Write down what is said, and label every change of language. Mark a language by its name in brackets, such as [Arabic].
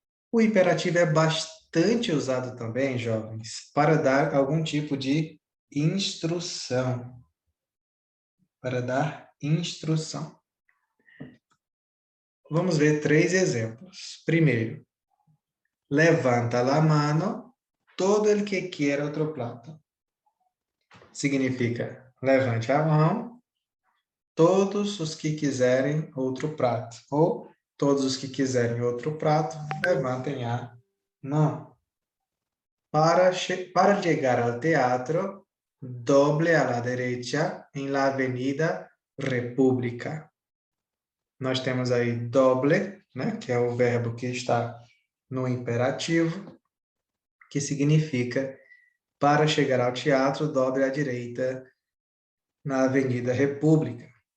[Portuguese] O imperativo é bastante usado também, jovens, para dar algum tipo de instrução. Para dar instrução. Vamos ver três exemplos. [Spanish] Primeiro, levanta la mano todo el que quiera otro plato. [Portuguese] Significa: levante a mão todos os que quiserem outro prato. Ou todos os que quiserem outro prato, levantem a mão. [Spanish] Para llegar al teatro, doble a la derecha en la Avenida República. [Portuguese] Nós temos aí doble, né, que é o verbo que está no imperativo, que significa: para chegar ao teatro, dobre à direita na Avenida República.